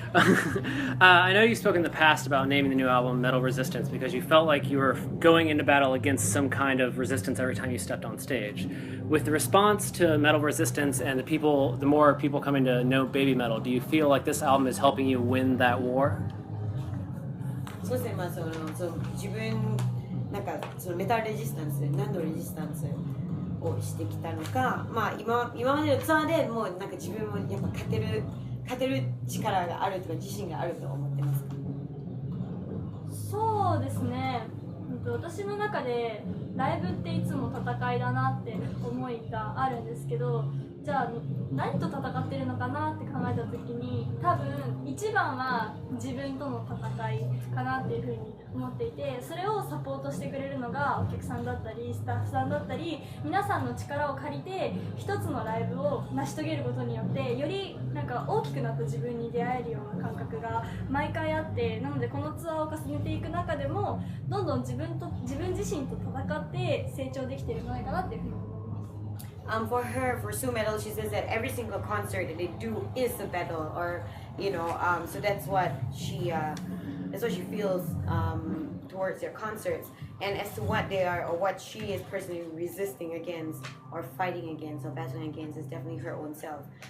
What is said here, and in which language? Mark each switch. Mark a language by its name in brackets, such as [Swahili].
[English] I know you spoke in the past about naming the new album Metal Resistance because you felt like you were going into battle against some kind of resistance every time you stepped on stage. With the response to Metal Resistance and the more people coming to know BABYMETAL, do you feel like this album is helping you win that war? [Japanese] そうですね、自分なんかメタルレジスタンス、何のレジスタンスをしてきたのか、今までのツアーでもうなんか自分もやっぱ勝てる力があるとか自信があると思ってますか？そうですね。私の中でライブっていつも戦いだなって思いがあるんですけど、じゃあ何と戦ってるのかなって考えた時に多分一番は自分との戦いかなっていうふうに思っていて、それをサポートしてくれるのがお客さんだったりスタッフさんだったり皆さんの力を借りて一つのライブを成し遂げることによってよりなんか大きくなった自分に出会えるような感覚が毎回あって、なのでこのツアーを重ねていく中でもどんどん自分自身と戦って成長できているんじゃないかなっていうふうに思います。 [English] For Sue Metal, she says that every single concert that they do is a battle, or so that's what she feels towards their concerts. And as to what they are or what she is personally resisting against or fighting against or battling against is definitely her own self.